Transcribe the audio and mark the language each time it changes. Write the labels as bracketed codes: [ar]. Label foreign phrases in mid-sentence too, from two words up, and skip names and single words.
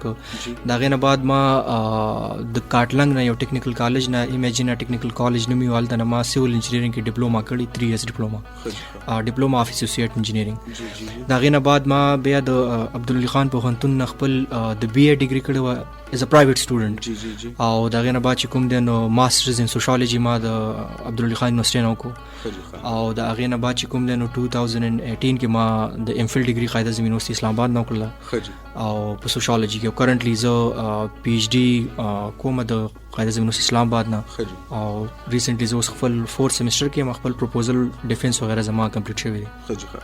[ps] د هغې نه بعد ما د کاټلنګ نه یو ټیکنیکل کالج نه ایمیجینا ټیکنیکل کالج نومي هلته نه ما [en] civil engineering [ps] کې ډپلوما کړی، 3 years [en] diploma of associate engineering. [ps] د هغې نه بعد ما بیا د عبدالعلی خان پوهنتون نه خپل د BA ډیګري کړی وه [en] as a private student. [ps] او د هغې نه بعد چې کوم دی نو [en] masters in sociology [ps] ما د عبدالعلی خان یونیورسټۍ نه وکړو او د هغې نه بعد چې کوم دی نو 2018 کې ما د MPhil ډیګري قائد اعظم یونیورسټي اسلام آباد نه وکړله او په سوشیالوجي کې. کرنټلی زه PhD کوم د قائد اعظم یونیورسټي اسلام آباد نه او ریسنټلی زه اوس خپل 4th سیمسټر کې ما خپل [en] proposal defense [ps] وغیره زما کمپلیټ شوی دی.